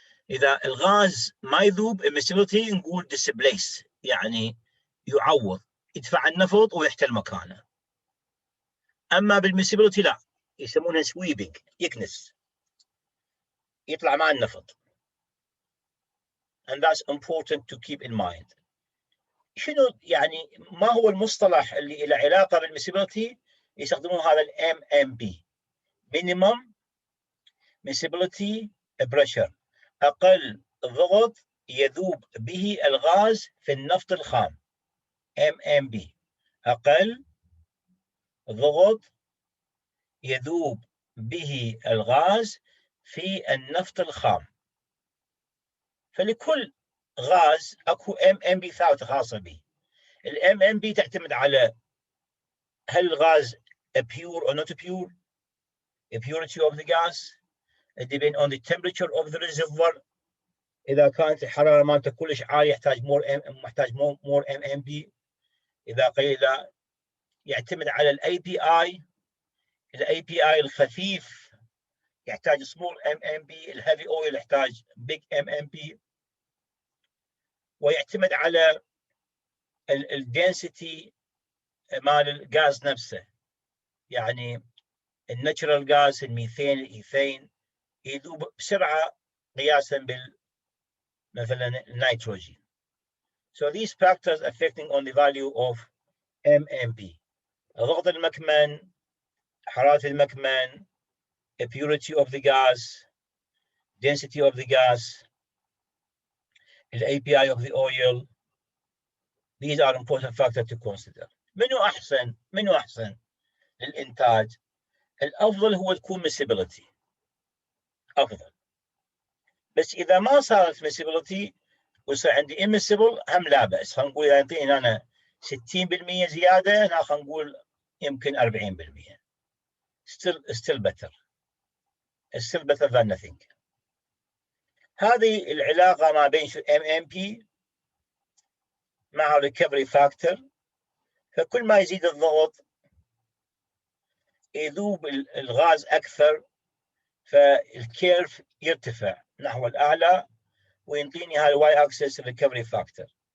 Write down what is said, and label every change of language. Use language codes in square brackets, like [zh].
[ar] إذا الغاز ما يذوب immiscibility نقول displace، يعني يعوض، يدفع النفط ويحتل مكانه. أما بالmiscibility لا، يسمونها sweeping، يكنس، يطلع مع النفط. [en] And that's important to keep in mind. [ar] شنو يعني ما هو المصطلح اللي له علاقه بالمسيبيليتي؟ يستخدمون هذا MMP minimum miscibility pressure، اقل ضغط يذوب به الغاز في النفط الخام. MMP اقل ضغط يذوب به الغاز في النفط الخام. فلكل غاز اكو MMP ثابته خاصه به. [en] MMP [ar] تعتمد على هل الغاز [en] pure or not pure, the purity of the gas, it depends on the temperature of the reservoir. [ar] اذا كانت الحراره مالته كلش عاليه يحتاج more MMP، اذا قليل يعتمد على الاي بي اي الخفيف يحتاج سمول MMP، الهيفي اويل يحتاج بيج MMP، ويعتمد على الدنسيتي مال الغاز نفسه. يعني الناتشرال غاز الميثين الايثين يذوب بسرعه قياسا بال مثلا النيتروجين. [en] So these factors affecting on the value of MMP. [ar] ضغط المكمن، حراره المكمن، [en] the purity of the gas, density of the gas, the API of the oil. These are important factors to consider. [ar] منو احسن للانتاج؟ الافضل هو تكون miscibility افضل، بس اذا ما صارت miscibility وصار عندي immiscible هم لا باس. خلينا نقول اذا يعطيني انا 60% زياده، هنا خلينا نقول يمكن 40%. [en] still better than nothing. [ar] هذه العلاقه ما بين MMP مع recovery factor. فكل ما يزيد الضغط يذوب الغاز اكثر، فالكيرف يرتفع نحو الاعلى وينطيني هاي الواي اكسس ريكفري فاكتور.